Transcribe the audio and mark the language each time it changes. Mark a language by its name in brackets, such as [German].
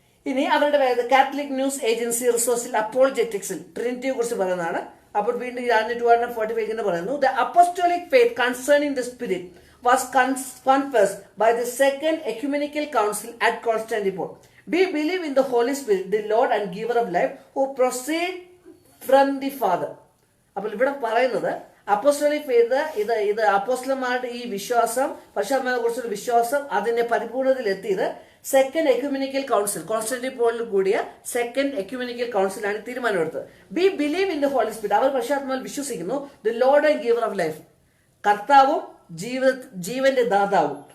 [Malayalam] ഇനി അവരുടെ Catholic news agency റിസോഴ്സിൽ അപ്പോളജറ്റിക്സിൽ ട്രിനിറ്റിയെ കുറിച്ച് പറയുന്നതാണ്. അപ്പോൾ വീണ്ടും 245 പറയുന്നു, [English] The apostolic faith concerning the Spirit was confessed by the Second Ecumenical Council at Constantinople. We believe in the Holy Spirit, the Lord and Giver of life, who proceed from the Father. [Malayalam] അപ്പോൾ ഇവിടെ പറയുന്നത് apostolic faith ഇത് അപ്പോസ്റ്റലന്മാരുടെ ഈ വിശ്വാസം, പരിശുദ്ധാത്മാവിനെ കുറിച്ചുള്ള വിശ്വാസം അതിന്റെ പരിപൂർണതയിൽ എത്തിയത് സെക്കൻഡ് എക്യുമെനിക്കൽ കൗൺസിൽ, കോൺസ്റ്റാന്റിനോപ്പിളിൽ കൂടിയ സെക്കൻഡ് എക്യുമെനിക്കൽ കൗൺസിലാണ് തീരുമാനമെടുത്തത്. [English] we believe in the Holy Spirit, [Malayalam] അവർ പരിശുദ്ധാത്മാവിൽ വിശ്വസിക്കുന്നു. [English] the Lord and Giver of life, [Malayalam] കർത്താവും ജീവന്റെ ദാതാവും.